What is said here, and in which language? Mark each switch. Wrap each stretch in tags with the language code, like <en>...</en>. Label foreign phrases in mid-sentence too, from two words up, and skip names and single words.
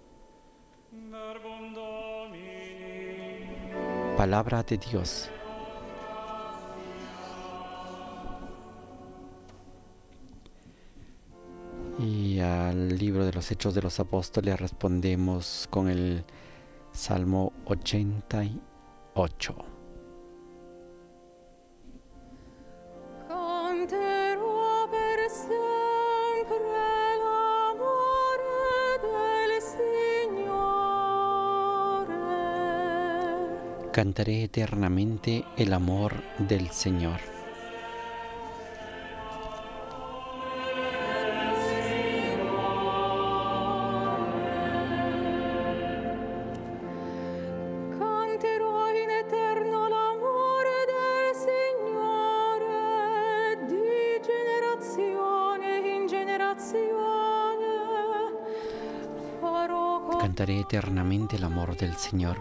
<es>Palabra de Dios. Y al libro de los Hechos de los Apóstoles respondemos con el Salmo 88.</es> <it>Canterò per sempre l'amore del Signore.</it> <es>Cantaré eternamente el amor del Señor.</es> <it>Canterò in eterno l'amore del Signore, di generazione in generazione.</it> <es>Cantaré eternamente el amor del Señor.</es>